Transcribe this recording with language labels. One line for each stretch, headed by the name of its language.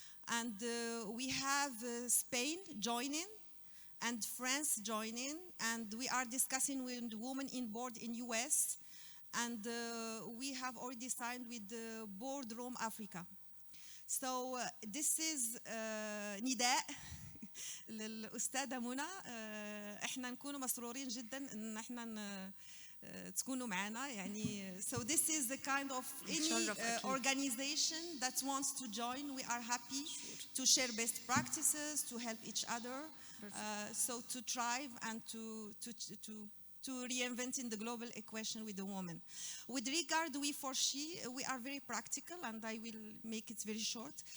English: And we have Spain joining and France joining, and we are discussing with women in board in US, and we have already signed with the Boardroom Africa. So this is
Arabic: نداء للأستاذة منى. احنا نكون مسرورين جدا ان احنا تكونوا معنا يعني.
English: So this is the kind of any organization that wants to join. We are happy to share best practices, to help each other, so to thrive and to reinvent in the global equation with the woman. With regard to We4She, we are very practical, and I will make it very short.